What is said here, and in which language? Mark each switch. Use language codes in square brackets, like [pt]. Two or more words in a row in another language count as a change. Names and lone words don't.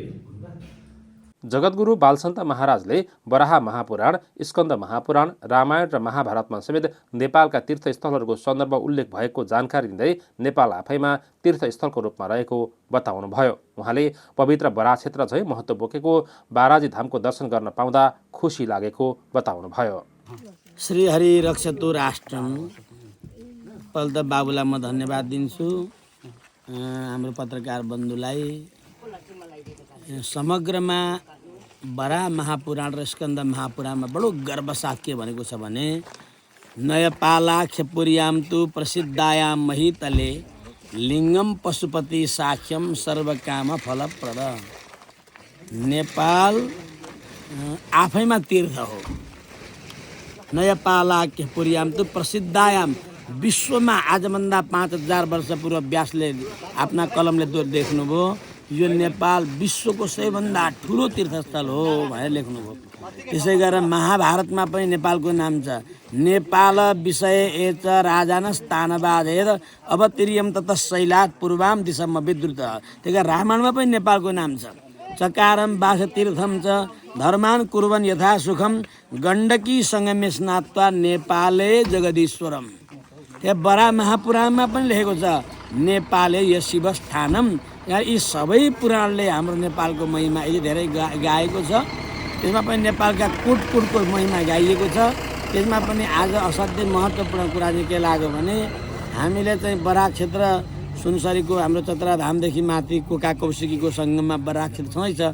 [ne] जगद्गुरु बालसन्त महाराजले वराह महापुराण, स्कन्द महापुराण, रामायण र महाभारतमा समेत नेपालका तीर्थस्थलहरूको सन्दर्भ उल्लेख भएको जानकारी दिँदै नेपाल आफैमा तीर्थस्थलको रूपमा रहेको बताउनुभयो। उहाँले पवित्र बराक्षेत्र झैँ महत्त्व बोकेको बाराजी धामको दर्शन गर्न पाउँदा खुसी लागेको बताउनुभयो। [sa] श्री हरि रक्षतु राष्ट्रम। [ne] पहिला त बाबुलाई म धन्यवाद दिन्छु, हाम्रो पत्रकार बन्धुलाई। समग्रमा बराह महापुराण र स्कन्द महापुराणमा बडो गर्वसाथ के भनेको छ भने [sa] नयपालाख्यपुर्याम तु प्रसिद्धायाम महितले लिङ्गम पशुपति साख्यम सर्वकाम फलप्रद। [ne] नेपाल आफैमा तीर्थ हो। [sa] नयपालाख्यपुर्याम तु प्रसिद्धायाम, [ne] विश्वमा आजभन्दा 5000 वर्ष पूर्व व्यासले आफ्ना कलमले देख्नुभयो यो नेपाल विश्वको सबैभन्दा ठुलो तीर्थस्थल हो भनेर लेख्नुभयो। त्यसै गरेर महाभारतमा पनि नेपालको नाम छ। [sa] नेपाल विषय एच राजानस्तानवादेर अवतिर्यम तत शैलात् पूर्वाम दिशम विद्रुत। [ne] त्यही कारण रामायणमा पनि नेपालको नाम छ। [sa] चकारम बाघ तीर्थम च धर्मान कुर्वन् यथा सुखम गण्डकी सङ्गमे स्नात्वा नेपाले जगदीश्वरम। [ne] त्यहाँ बराह महापुराणमा पनि लेखेको छ [sa] नेपाले य शिवस्थानम। [ne] यहाँ यी सबै पुराणले हाम्रो नेपालको महिमा यति धेरै गाएको छ। त्यसमा पनि नेपालका कुटकुटको महिमा गाइएको छ। त्यसमा पनि आज असाध्यै महत्त्वपूर्ण कुरा चाहिँ के लाग्यो भने हामीले चाहिँ बराह क्षेत्र सुनसरीको हाम्रो चतराधामदेखि माथि कोका कौशिकीको सङ्गममा बराह क्षेत्र छँदै छ।